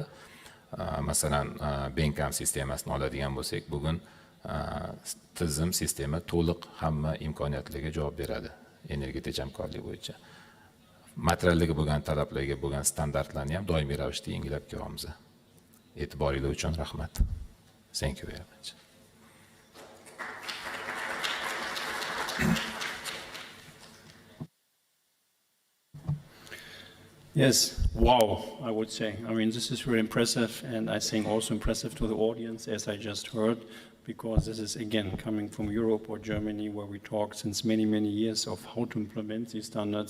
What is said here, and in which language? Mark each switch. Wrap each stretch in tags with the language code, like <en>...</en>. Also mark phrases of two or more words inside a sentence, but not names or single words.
<uz>Masalan, Benkam sistemasini oladigan bo'lsak, bugun tizim sistema to'liq hamma imkoniyatlarga javob beradi energiya tejamkorligi bo'yicha. Materiallarga bo'lgan talablarga bo'lgan standartlarni ham doimiy ravishda yengilab kelyapmiz. E'tiboringiz uchun rahmat.</uz> <en>Thank you very much. Yes, wow, I would say. I mean, this is really impressive, and I think also impressive to the audience, as I just heard, because this is, again, coming from Europe or Germany, where we talk since many, many years of how to implement these standards.</en>